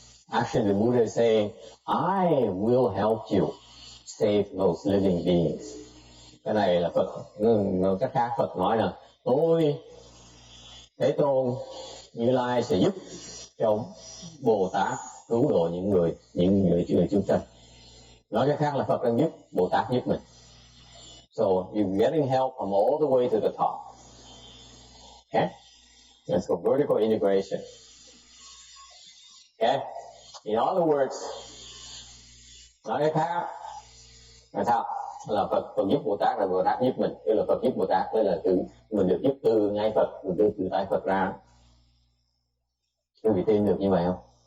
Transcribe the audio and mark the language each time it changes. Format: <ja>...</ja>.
<en>Actually, the Buddha is saying, I will help you save those living beings.</en> <vi>Cái này là Phật, cách khác Phật nói là tôi, Thế Tôn, Như Lai sẽ giúp cho Bồ Tát cứu độ những người chúng sanh. Nói cách khác là Phật đang giúp, Bồ Tát giúp mình.</vi> <en>So you're getting help from all the way to the top. Okay? Let's go vertical integration. Okay? In other words,</en> <vi>nói cách khác là sao? Là Phật giúp Bồ Tát, là Bồ Tát giúp mình. Tức là Phật giúp Bồ Tát, tức là mình được giúp từ ngay Phật, mình từ tay Phật ra. Quý vị tin được như vậy không?</vi>